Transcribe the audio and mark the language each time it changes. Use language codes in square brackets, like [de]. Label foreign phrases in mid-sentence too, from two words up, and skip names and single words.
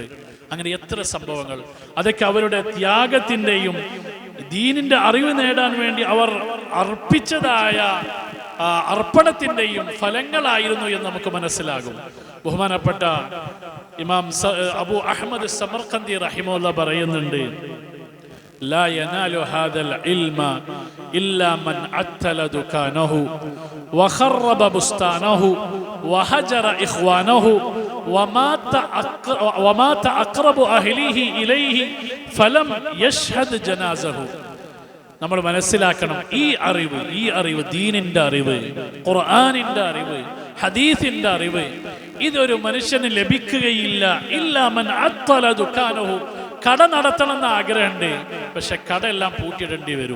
[ml] അങ്ങനെ എത്ര സംഭവങ്ങൾ, അതൊക്കെ അവരുടെ ത്യാഗത്തിൻ്റെയും ദീനിന്റെ അറിവ് നേടാൻ വേണ്ടി അവർ അർപ്പിച്ചതായ അർപ്പണത്തിൻ്റെയും ഫലങ്ങളായിരുന്നു എന്ന് നമുക്ക് മനസ്സിലാകും. ബഹുമാനപ്പെട്ട ഇമാം അബൂ അഹ്മദ് സമർഖന്ദി റഹിമഹുല്ലാഹ് പറയുന്നുണ്ട്, [ar] لا ينال هذا العلم إلا من عتل دكانه وخرب بستانه وهجر إخوانه ومات أقرب أهله إليه فلم يشهد جنازه. [ml] നമ്മൾ മനസ്സിലാക്കണം, ഈ അറിവ് ദീനിന്റെ അറിവ്, ഖുർആനിന്റെ അറിവ്, ഹദീസിന്റെ അറിവ്, ഇതൊരു മനുഷ്യന് ലഭിക്കുകയില്ല. [ar] إلا من عطل دكانه, [ml] കട നടത്തണമെന്ന ആഗ്രഹമുണ്ട്, പക്ഷെ കടയെല്ലാം പൂട്ടിയിടേണ്ടി വരും.